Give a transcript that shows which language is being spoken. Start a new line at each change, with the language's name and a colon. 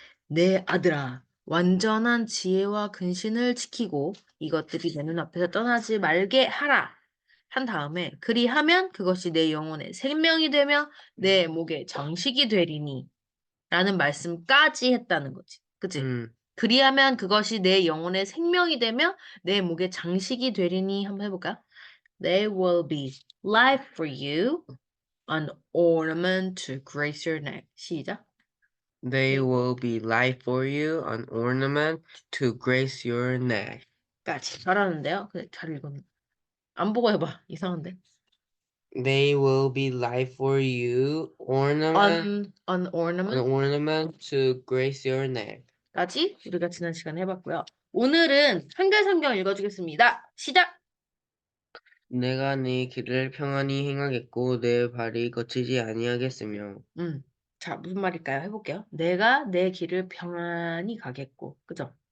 Korean: 내 아들아, 완전한 지혜와 근신을 지키고 이것들이 내 눈앞에서 떠나지 말게 하라. 한 다음에 그리하면 그것이 내 영혼의 생명이 되며 내 목의 정식이 되리니 라는 말씀까지 했다는 거지. 그치? 음, 그리하면 그것이 내 영혼의 생명이 되며 내 목의 장식이 되리니 한번 해볼까?
English: They will be life for you, an ornament to grace your neck.
Korean: 시작.
English: they They will will be light for you, an ornament to grace your neck.
Korean: 까지 잘하는데요? 그래, 잘 읽었네. 안 보고 해봐. 이상한데.
English: They will be light for you, An an ornament ornament to grace your neck.
Korean: 까지 우리가 지난 시간에 해봤고요. 오늘은 한글 성경 읽어주겠습니다. 시작! 내가 네 길을 평안히 행하겠고 내 발이 거치지 아니하겠으며. 자, 무슨 말일까요? 해볼게요. 내가 내 길을 평안히 가겠고, 그죠?